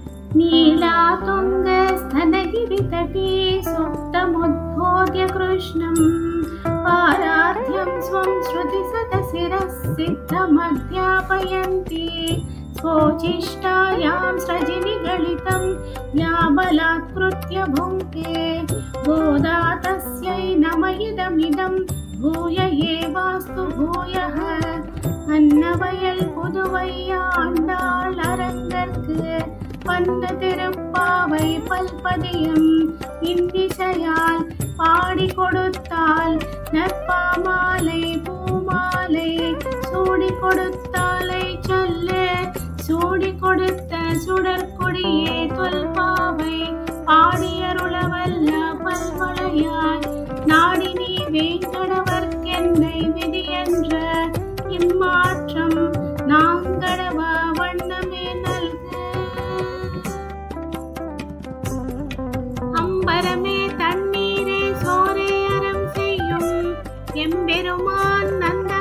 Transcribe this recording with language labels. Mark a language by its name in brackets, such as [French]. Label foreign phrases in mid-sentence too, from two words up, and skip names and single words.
[Sanskrit] नीलातुङ्गस्तनगिरितटे सुप्तमुद्बोध्य कृष्णम् पारार्थ्यं स्वं श्रुतिसतशिरः सिद्धमध्यापयन्ति स्वोचिष्टायां स्रजिनिगलितं या बलात्कृत्य भुङ्क्ते गोदा तस्यै नम इदमिदं भूय एवास्तु भूयः [Tamil] அன்னவயல் புதுவையாண்டாள் அரங்கற்கு வந்த திருப்பாவை பல்பதியம் இன்னிசையால் பாடி கொடுத்தால் நற்பாமாலை பூமாலை சூடி கொடுத்தாலை சொல்ல சூடி கொடுத்த சுடற்கொடியே தொல்பாவை பாடியருளவல்ல பல்வளையாய் நாடி நீ வேங்கடவர்க்கென்னை விதி என்ற இம்மாற்றம் நாங்கடவ வண்ணமே நல்கு அம்பரமே தண்ணீரே சோரே அறம் செய்யும் எம்பெருமான்